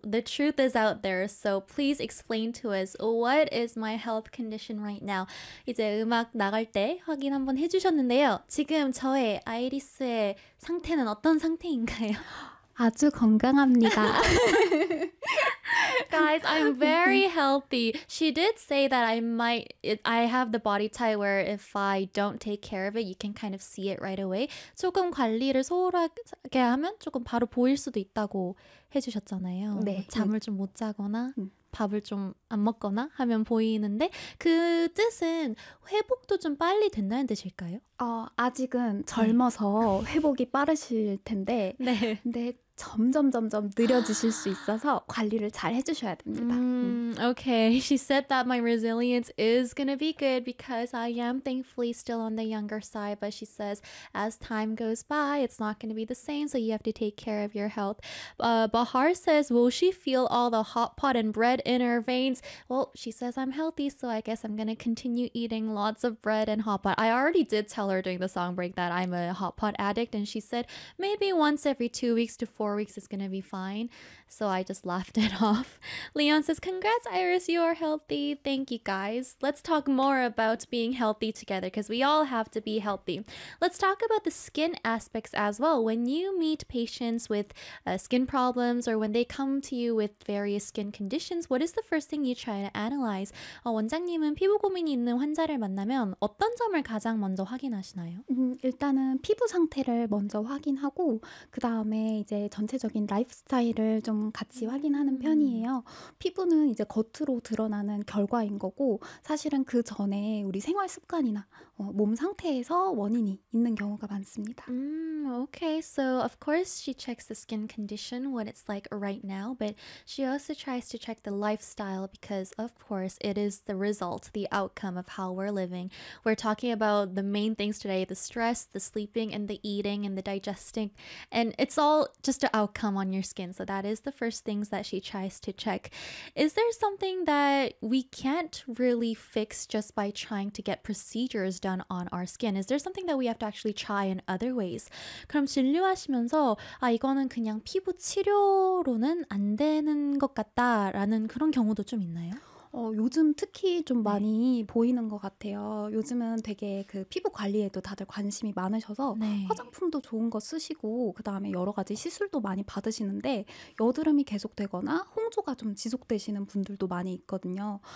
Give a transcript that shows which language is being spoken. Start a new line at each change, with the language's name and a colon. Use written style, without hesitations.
English: The truth is out there, so please explain to us what is my health condition right now?
Korean: 이제 음악 나갈 때 확인 한번 해주셨는데요. 지금 저의 아이리스의 상태는 어떤 상태인가요? 아주 건강합니다.
English: Guys, I'm very healthy. She did say that I have the body type where if I don't take care of it, you can kind of see it right away. 조금 관리를 소홀하게 하면 조금 바로 보일 수도 있다고 해주셨잖아요. 네. 잠을 좀 못 자거나 밥을 좀 안 먹거나 하면 보이는데 그 뜻은 회복도 좀 빨리 된다는 뜻일까요? 아직은 젊어서 회복이 빠르실 텐데 네. 근데 점점 느려지실 수 있어서 관리를 잘 해주셔야 됩니다. Okay, she said that my resilience is gonna be good because I am thankfully still on the younger side, but she says as time goes by, it's not gonna be the same, so you have to take care of your health. Bahar says, will she feel all the hot pot and bread in her veins? Well, she says I'm healthy, so I guess I'm gonna continue eating lots of bread and hot pot. I already did tell her during the song break that I'm a hot pot addict, and she said maybe once every 2 weeks to 4 weeks is gonna be fine. So I just laughed it off. Leon says, congrats, Iris, you are healthy. Thank you, guys. Let's talk more about being healthy together because we all have to be healthy. Let's talk about the skin aspects as well. When you meet patients with skin problems or when they come to you with various skin conditions, what is the first thing you try to analyze?
Korean: 원장님은 피부 고민이 있는 환자를 만나면 어떤 점을 가장 먼저 확인하시나요? 일단은 피부 상태를 먼저 확인하고 그 다음에 이제 전체적인 라이프스타일을 좀 같이 확인하는 편이에요. 피부는 이제 겉으로 드러나는 결과인 거고 사실은 그 전에 우리 생활 습관이나 몸 상태에서 원인이 있는 경우가 많습니다.
English: Okay, so of course she checks the skin condition, what it's like right now, but she also tries to check the lifestyle because of course it is the result, the outcome of how we're living. We're talking about the main things today, the stress, the sleeping, and the eating, and the digesting, and it's all just an outcome on your skin. So that is the first things that she tries to check. Is there something that we can't really fix just by trying to get procedures done on our skin? Is there something that we have to actually try in other ways?
Korean: 그럼 진료하시면서 아 이거는 그냥 피부 치료로는 안 되는 것 같다라는 그런 경우도 좀 있나요? 요즘 특히 좀 많이 보이는 것 같아요. 요즘은 되게 그 피부 관리에도 다들 관심이 많으셔서 네. 화장품도 좋은 거 쓰시고 그 다음에 여러 가지 시술도 많이 받으시는데 여드름이 계속되거나 홍조가 좀 지속되시는 분들도 많이 있거든요.